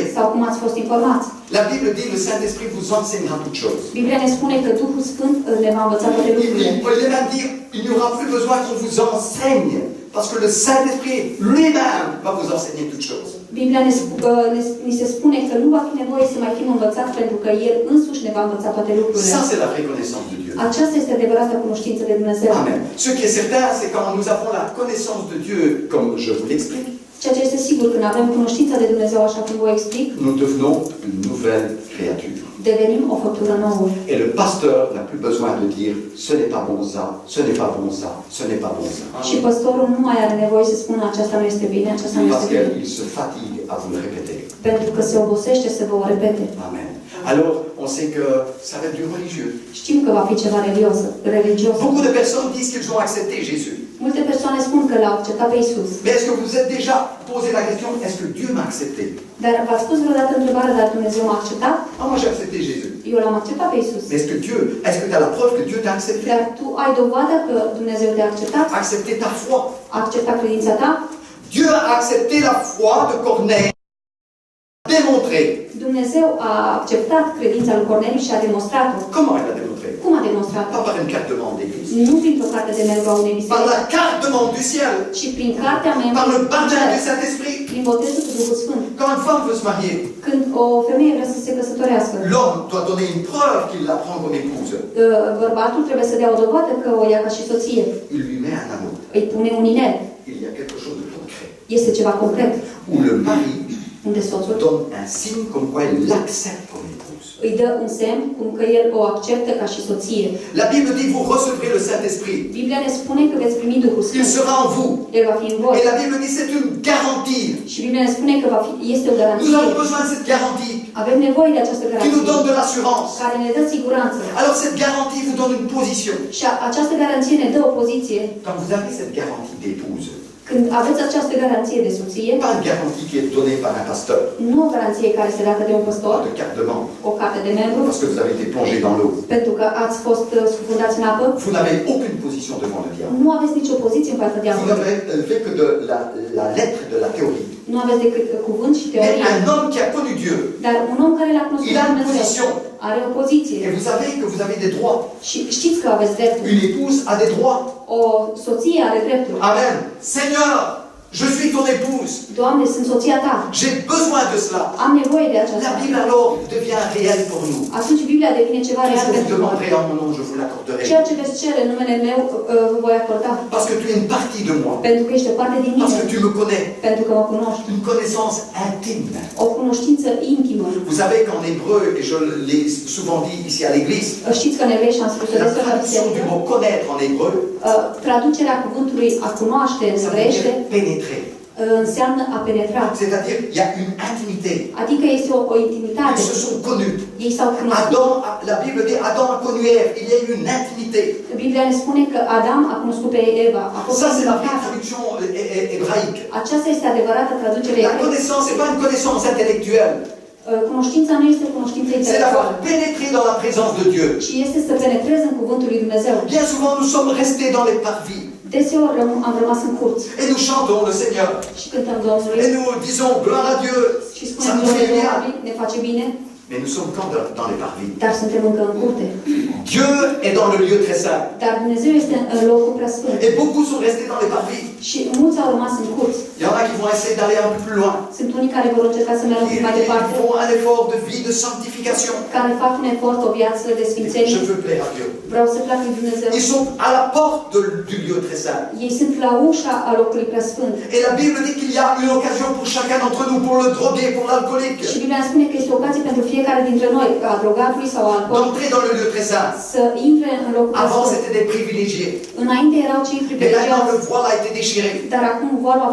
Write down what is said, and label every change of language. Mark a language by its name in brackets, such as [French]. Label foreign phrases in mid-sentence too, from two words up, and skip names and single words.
[Romanian] sau cum ați fost informați. [French] La Bible dit le Saint-Esprit vous enseignera toutes choses. [Romanian] Biblia ne spune că Duhul Sfânt ne va învăța toate lucrurile. [French] Il est même dire il n'y aura plus besoin qu'on vous enseigne, parce que le Saint-Esprit lui-même va vous enseigner toutes choses. [Romanian] Biblia ni se spune că nu va fi nevoie să mai fim învățați pentru că El însuși ne va învăța toate lucrurile. [French] Ça, c'est la vraie connaissance de Dieu. [Romanian] Aceasta este adevărata cunoștință de Dumnezeu. Amen. [French] Ce qui est certain, c'est quand nous avons la connaissance de Dieu, comme je vous l'explique, [Romanian] Ceea ce este sigur, când avem cunoștința de Dumnezeu, așa cum vă explic, [French] nous devenons une nouvelle créature. [Romanian] devenim o făptură nouă. [French] Et le pasteur n'a plus besoin de dire ce n'est pas bon ça, ce n'est pas bon ça, ce n'est pas bon ça. [Romanian] Și păstorul nu mai are nevoie să spună aceasta nu este bine, aceasta nu [French] Parce [Romanian] este bine. [French] qu'il se fatigue à vous le répéter. [Romanian] Pentru că se obosește să vă o repete. Amen. [French] Alors, on sait que ça va être du religieux. [Romanian] Știm că va fi ceva religios. [French] Beaucoup de personnes disent qu'ils ont accepté Jésus. [Romanian] Multe persoane spun că l-au acceptat pe Isus. [French] Mais est-ce que vous vous êtes déjà posé la question, est-ce que Dieu m'a accepté? [Romanian] Dar v-ați spus vreodată întrebarea, dar Dumnezeu m-a acceptat? [French] Ah, moi j'ai accepté Jésus. [Romanian] Eu l-am acceptat pe Isus. [French] Mais est-ce que tu as la preuve que Dieu t'a accepté? [Romanian] Dar tu ai dovadă că Dumnezeu te-a acceptat? [French] Accepté ta foi. [Romanian] A acceptat credința ta? [French] Dieu a accepté la foi de Corneille. Démontré. [Romanian] Dumnezeu a acceptat credința lui Corneliu și a demonstrat-o. [French] Comment il l'a démontré? [Romanian] Cum a demonstrat-o? [French] Pas par une carte de membre d'église. [Romanian] Nu printr-o carte de membru a unei [French] Par [Romanian] biserici, [French] la carte de membre du ciel. [Romanian] ci prin cartea membru, [French] Par le baptême du Saint-Esprit. [Romanian] prin botezul cu Duhul Sfânt. [French] Quand une femme veut se marier, [Romanian] Când o femeie vrea să se căsătorească, [French] l'homme doit donner une preuve qu'il la prend comme épouse. [Romanian] bărbatul trebuie să dea o dovadă că o ia ca și soție. [French] Il lui met un anneau. [Romanian] Îi pune un inel. [French] Il y a quelque chose de concret. [Romanian] Este ceva concret. [French] Où le mari [Romanian] Unde soțul [French] donne un signe comme quoi il l'accepte comme épouse. [Romanian] îi dă un semn cum că el o acceptă ca și soție. [French] La Bible dit vous recevrez le Saint-Esprit. [Romanian] Biblia ne spune că veți primi Duhul [French] Il [Romanian] Sfânt. [French] sera en vous. [Romanian] El va fi în voi. [French] Et la Bible dit c'est une garantie. [Romanian] Și Biblia ne spune că este o [French] Nous [Romanian] garanție. [French] avons besoin de cette garantie [Romanian] Avem nevoie de această [French] qui nous [Romanian] garanție [French] donne de l'assurance. [Romanian] care ne dă siguranță. [French] Alors cette garantie vous donne une position. [Romanian] Și această garanție ne dă o poziție. [French] Quand vous avez cette garantie d'épouse, [Romanian] Când aveți această garanție de soție, [French] pas une garantie qui est donnée par un pasteur, [Romanian] nu o garanție care se dată de un păstor, [French] pas de carte de membre, [Romanian] o carte de membru, [French] parce que vous avez été plongé dans l'eau. [Romanian] pentru că ați fost scufundați în apă, [French] Vous n'avez aucune position devant le diable. [Romanian] nu aveți nicio poziție în fața [French] Vous [Romanian] diavolului. [French] n'avez fait que de la lettre de la théorie. [Romanian] Nu aveți decât cuvânt și [French] Mais [Romanian] teorie. [French] un homme qui a connu Dieu, [Romanian] Dar un om care l-a cunoscut [French] il a [Romanian] pe [French] une [Romanian] Dumnezeu [French] position. [Romanian] are o poziție. [French] Et vous savez que vous avez des droits. [Romanian] Și știți că aveți drepturi. [French] Une épouse a des droits. [Romanian] O soție are drepturi. Amen. [French] Seigneur, je suis ton épouse. [Romanian] Doamne, sunt soția ta. [French] J'ai besoin de cela. [Romanian] Am nevoie de [French] La [Romanian] aceasta. [French] Bible alors devient réelle pour nous. [Romanian] Atunci Biblia devine ceva [French] Tout [Romanian] real [French] ce que vous [Romanian] pentru noi. [French] demanderez en mon nom, je vous l'accorderai. [Romanian] Ceea ce veți cere în numele meu, vă voi acorda. [French] Parce que tu es une partie de moi. [Romanian] Pentru că ești o parte din [French] Parce [Romanian] mine. [French] que tu me connais. [Romanian] Pentru că mă cunoști. [French] Une connaissance intime. [Romanian] O cunoștință intimă. [French] Vous savez qu'en hébreu, et je l'ai souvent dit ici à l'église, [Romanian] Știți că în evrei și am spus [French] la [Romanian] despre [French] traduction du mot connaître en hébreu, [Romanian] traducerea cuvântului a cunoaște în [French] ça veut [Romanian] evreiește [French] dire pénétrer. [Romanian] înseamnă a penetra. [French] C'est-à-dire, il y a une intimité. [Romanian] Adică este o intimitate. [French] Ils se sont connus. [Romanian] Ei s-au cunoscut. [French] La Bible dit Adam a connu Ève. Il y a eu une intimité. [Romanian] Biblia ne spune că Adam a cunoscut pe Eva. A fost [French] Ça, c'est la vraie [Romanian] intimitate. [French] traduction hébraïque. [Romanian] Aceasta este adevărata traducere [French] La [Romanian] evreică. [French] connaissance, ce n'est pas une connaissance intellectuelle. [Romanian] Cunoștința nu este cunoștință [French] C'est [Romanian] intelectuală, [French] d'avoir pénétré dans la présence de Dieu. [Romanian] ci este să penetrezi în cuvântul lui Dumnezeu. [French] Bien souvent, nous sommes restés dans les parvis. [Romanian] Deseori am rămas în curți [French] Et nous chantons le Seigneur. [Romanian] și cântăm Domnului [French] Et nous disons gloire à Dieu. [Romanian] și [French] Ça [Romanian] spunem [French] nous fait bien. [Romanian] Domnului, ne face bine, [French] Mais nous sommes quand dans les parvis. [Romanian] dar suntem încă în curte. [French] Dieu est dans le lieu très saint. [Romanian] Dar Dumnezeu este în locul preasfânt. [French] Et beaucoup sont restés dans les parvis. [Romanian] Și mulți au rămas în curți. [French] Il y en a qui vont essayer d'aller un peu plus loin. [Romanian] Sunt unii care vor încerca să meargă [French] Ils [Romanian] mai departe, [French] font un effort de vie, de sanctification. [Romanian] care fac un efort, o viață de [French] Je [Romanian] sfințenie. [French] veux plaire à Dieu. [Romanian] Vreau să plac lui Dumnezeu. [French] Ils sont à la porte du lieu très saint. [Romanian] Ei sunt la ușa a locului preasfânt. [French] Et la Bible dit qu'il y a une occasion pour chacun d'entre nous, pour le drogué, pour l'alcoolique, [Romanian] Și Biblia spune că este o ocazie pentru fiecare dintre noi, a drogatului sau alcool, [French] d'entrer dans le lieu très saint. [Romanian] să intre în locul [French] Avant, [Romanian] preasfânt. [French] c'était des privilégiés. [Romanian] Înainte erau cei [French] Et maintenant, [Romanian] privilegiați, [French] le voile a été déchiré.